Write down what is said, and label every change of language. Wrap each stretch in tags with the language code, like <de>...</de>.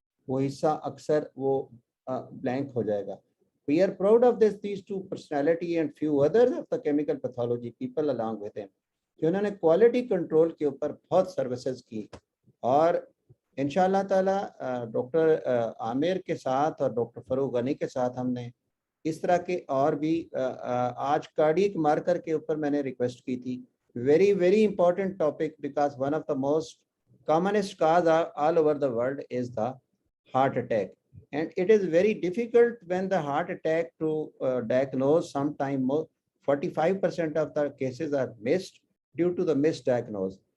<hi>वो हिस्सा अक्सर वो ब्लैंक हो जाएगा.</hi> <en>We are proud of these two personality and few others of the chemical pathology people along with him,</en> <hi>कि उन्होंने क्वालिटी कंट्रोल के ऊपर बहुत सर्विसेज की. और इंशाल्लाह ताला डॉक्टर आमिर के साथ और डॉक्टर फरूक गनी के साथ हमने इस तरह के और भी आज कार्डियक मार्कर के ऊपर मैंने रिक्वेस्ट की थी.</hi> <en>Very very important topic, because one of the most commonest cause all over the world is the heart attack, and it is very difficult when the heart attack to diagnose. Sometime 45% of the cases are missed due to the misdiagnosis.</en>